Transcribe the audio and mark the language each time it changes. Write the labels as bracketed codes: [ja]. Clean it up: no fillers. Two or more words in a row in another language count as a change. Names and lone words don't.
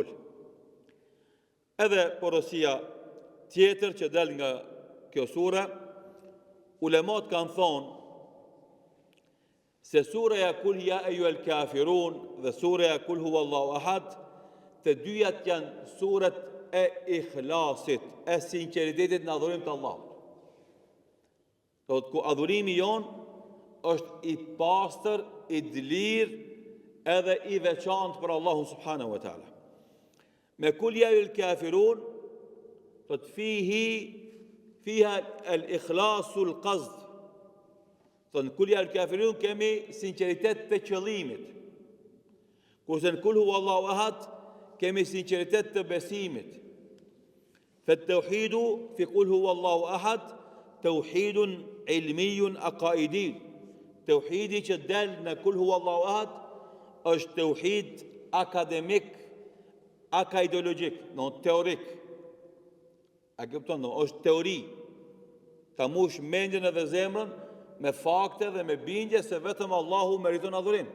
[sq] Edhe porosia tjetër që del nga kjo sure, ulemat kanë thonë se sureja [ar] قل يا أيها الكافرون [sq] dhe sureja [ar] قل هو الله أحد, [sq] të dyjat janë suret e ikhlasit, e sinceritetit në adhurim të Allahut. Ku adhurimi jonë është i pastër, i dlir, edhe i veçantë për Allahun [ar] سبحانه وتعالى. Me قل يا أيها الكافرون, thot فيها الإخلاص القصد. [sq] Thot [ar] قل يا أيها الكافرون [sq] kemi sinceritet të qëllimit. Kurse në [ar] قل هو الله أحد [sq] kemi sinceritet të besimit. [ar] فالتوحيد في قل هو الله أحد توحيد علمي عقدي. [sq] Tauhidi që del në [ar] قل هو الله أحد [sq] është tauhid akademik, akaidologjik, teorik. A kupton, është teori. Ta mush mendjen edhe zemrën me fakte dhe me bindje se vetëm Allahu meriton adhurim.